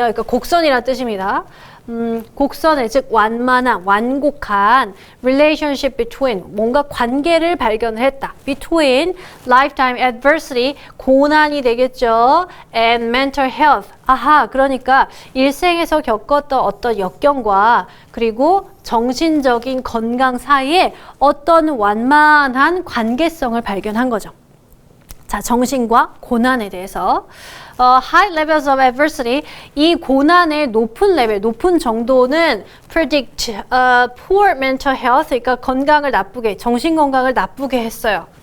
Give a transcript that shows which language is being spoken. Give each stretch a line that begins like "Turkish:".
Korean: 그러니까 곡선이라는 뜻입니다. 곡선의 즉 완만한, 완곡한
English: relationship between,
Korean: 뭔가 관계를 발견을 했다.
English: between lifetime adversity,
Korean: 고난이 되겠죠.
English: and mental health.
Korean: 아하, 그러니까 일생에서 겪었던 어떤 역경과 그리고 정신적인 건강 사이에 어떤 완만한 관계성을 발견한 거죠. 자, 정신과 고난에 대해서
English: high levels of adversity,
Korean: 이 고난의 높은 레벨, 높은 정도는
English: predict poor mental health,
Korean: 그러니까 건강을 나쁘게, 정신 건강을 나쁘게 했어요.